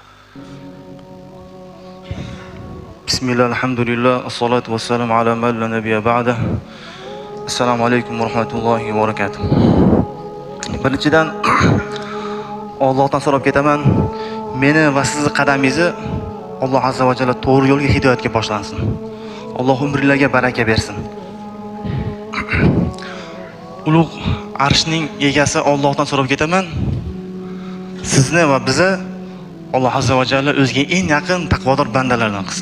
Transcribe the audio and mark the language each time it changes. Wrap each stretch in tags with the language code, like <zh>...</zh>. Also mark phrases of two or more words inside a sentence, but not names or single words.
<ar>بسم الله الحمد لله الصلاة والسلام على من لا نبي بعده. السلام عليكم ورحمة الله وبركاته.</ar> <uz>Birinchidan Allohdan so'rab ketaman, meni va sizni qadamingizni Alloh</uz> <ar>عز وجل</ar> <uz>to'g'ri yo'lga hidoyatga boshlansin. Alloh umringizga baraka bersin. Ulug' arshning egasi Allohdan so'rab ketaman, sizni va bizni Alloh</uz> <ar>عز وجل</ar> <uz>o'ziga eng yaqin taqvodor bandalardan qilsin.</uz>